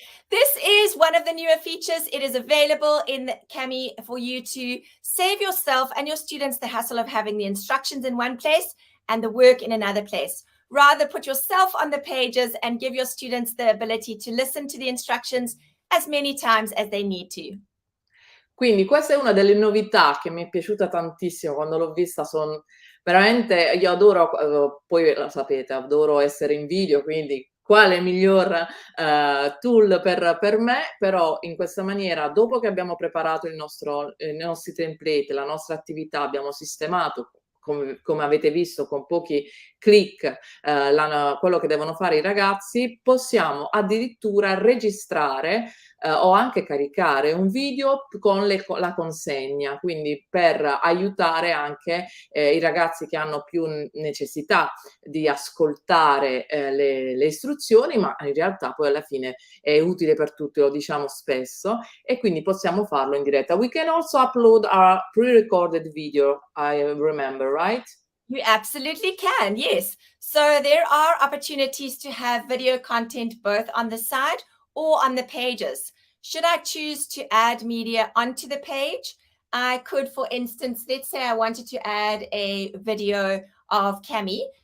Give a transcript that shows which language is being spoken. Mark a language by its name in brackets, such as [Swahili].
[English] This is one of the newer features. It is available in Kami for you to save yourself and your students the hassle of having the instructions in one place and the work in another place. Rather, put yourself on the pages and give your students the ability to listen to the instructions as many times as they need to. [Italian] Quindi questa è una delle novità che mi è piaciuta tantissimo quando l'ho vista, veramente, io adoro, poi lo sapete, adoro essere in video, quindi quale miglior tool per me, però in questa maniera, dopo che abbiamo preparato i nostri template, la nostra attività, abbiamo sistemato, come avete visto, con pochi click quello che devono fare i ragazzi, possiamo addirittura registrare o anche caricare un video con la consegna, quindi per aiutare anche i ragazzi che hanno più necessità di ascoltare le istruzioni, ma in realtà poi alla fine è utile per tutti, lo diciamo spesso, e quindi possiamo farlo in diretta. [English] We can also upload our pre-recorded video, I remember, right? You absolutely can, yes. So there are opportunities to have video content both on the side or on the pages. Should I choose to add media onto the page, I could, for instance, let's say I wanted to add a video of Kami.